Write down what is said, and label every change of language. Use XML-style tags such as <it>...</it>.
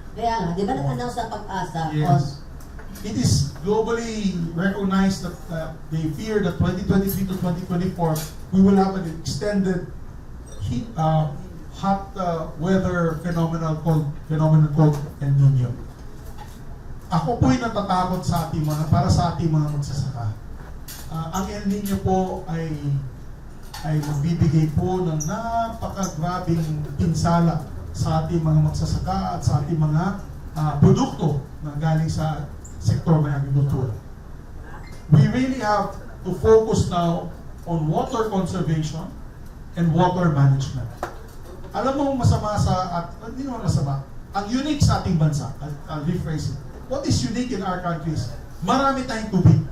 <tl>Kaya nga, di ba nag-announce ang pag-asa?</tl> <en>Yes. It is globally recognized that they fear that 2023 to 2024, we will have an extended heat, hot weather phenomenon called El Nino.</en> <tl>Ako po'y natatakot sa ating para sa ating mga magsasaka. Ang El Nino po ay magbibigay po ng napakagrabing pinsala sa ating mga magsasaka at sa ating mga produkto na galing sa sektor ng agrikultura.</tl> <en>We really have to focus now on water conservation and water management.</en> <tl>Alam mo masama hindi naman masama, ang unique sa ating bansa,</tl> <en>I'll rephrase it. What is unique in our countries?</en> <tl>Marami tayong tubig.</tl>